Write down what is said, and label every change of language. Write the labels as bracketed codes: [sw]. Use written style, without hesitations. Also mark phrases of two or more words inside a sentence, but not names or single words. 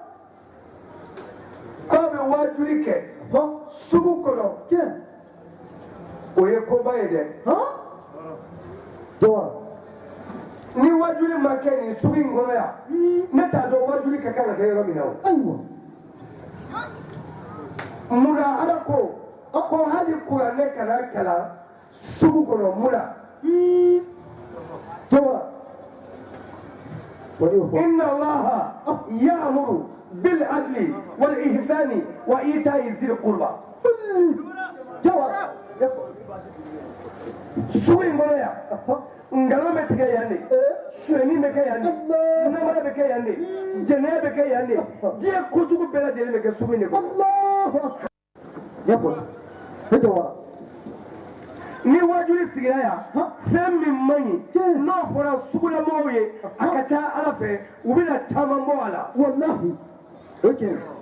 [bm] k'a bɛ wajuli kɛ sugu kɔnɔ o ye koba ye dɛ ni wajuli ma kɛ nin sugu in kɔnɔ yan ne t'a dɔn wajuli ka kan ka kɛ yɔrɔ min na o munna Ala ko hali kuranɛ kana kalan sugu kɔnɔ munna [ar] إن الله يأمر بالعدل والإحسان وإيتاء ذي القربى [bm] sugu in kɔnɔ yan ngalon bɛ tigɛ yan de suɲɛni bɛ kɛ yan de namara bɛ kɛ yan de jɛnɛya bɛ kɛ yan de diɲɛ kojugu bɛɛ lajɛlen bɛ kɛ sugu in de kɔnɔ ni wajuli sigira yan fɛn min man ɲi n'o fɔra sugulamɔgɔw ye a ka ca Ala fɛ u bɛna caman bɔ a la walahi o tiɲɛ